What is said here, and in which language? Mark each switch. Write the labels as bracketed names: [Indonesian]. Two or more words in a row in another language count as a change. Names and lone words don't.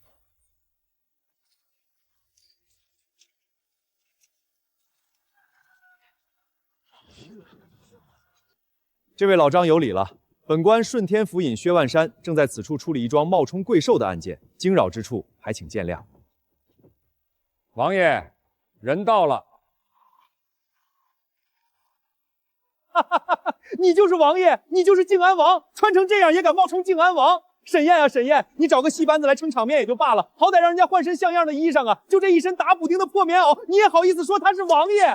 [Chinese] 這位老張有禮了。本官順天府尹薛萬山正在此處處理一樁冒充貴獸的案件，驚擾之處還請見諒。王爺，人到了。哈哈哈！你就是王爺，你就是靖安王，穿成這樣也敢冒充靖安王？沈燕啊沈燕，你找個戲班子來撐場面也就罷了，好歹讓人家換身像樣的衣裳啊！就這一身打補丁的破棉襖，你也好意思說他是王爺？